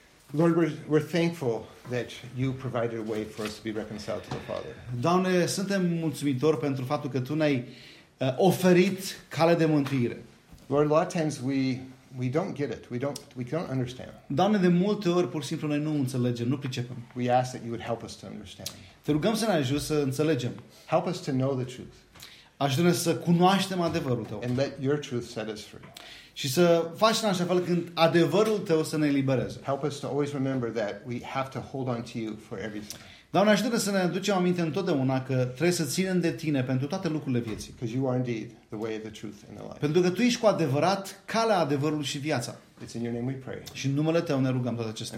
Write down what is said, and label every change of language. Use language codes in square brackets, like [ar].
[en] Lord, we're thankful that you provided a way for us to be reconciled to the Father. [ro] Doamne, suntem mulțumitori pentru faptul că Tu ne-ai oferit cale de mântuire. [en] Lord, a lot of times we don't get it. We don't understand. [ro] Doamne, de multe ori pur și simplu noi nu înțelegem, nu pricepem. [en] We ask that you would help us to understand. [ro] Te rugăm să ne ajuți să înțelegem. [en] Help us to know the truth. [ro] Ajută-ne să cunoaștem adevărul tău. [en] And let your truth set us free. [ro] Și să faci în așa fel când adevărul tău să ne elibereze. [en] Help us to always remember that we have to hold on to you for everything. [ro] Doamne, ajută-ne să ne aducem aminte întotdeauna că trebuie să ținem de Tine pentru toate lucrurile vieții. [en] Because you are indeed the way, the truth, and the life. [ro] Pentru că Tu ești cu adevărat calea, adevărului și viața. [en] It's in your name we pray. [ro] Și în numele Tău ne rugăm toate acestea.